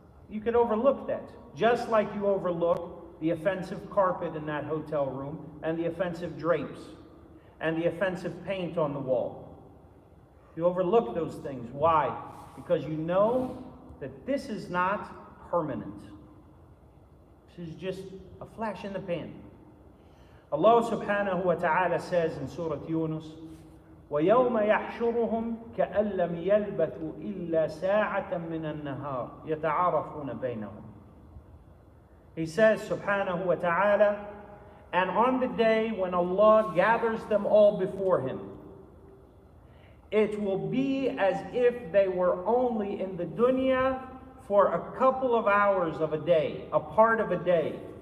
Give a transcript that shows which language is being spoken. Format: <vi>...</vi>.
<en>You could overlook that, just like you overlook the offensive carpet in that hotel room and the offensive drapes and the offensive paint on the wall. You overlook those things. Why? Because you know that this is not permanent. This is just a flash in the pan. Allah subhanahu wa ta'ala says in Surah Yunus,</en> <ar>وَيَوْمَ يَحْشُرُهُمْ كَأَن لَّمْ يَلْبَثُوا إِلَّا سَاعَةً مِّنَ النَّهَارِ يَتَعَارَفُونَ بَيْنَهُم.</ar> <en>He says subhanahu wa ta'ala, and on the day when Allah gathers them all before Him, it will be as if they were only in the dunya for a couple of hours of a day, a part of a day.</en>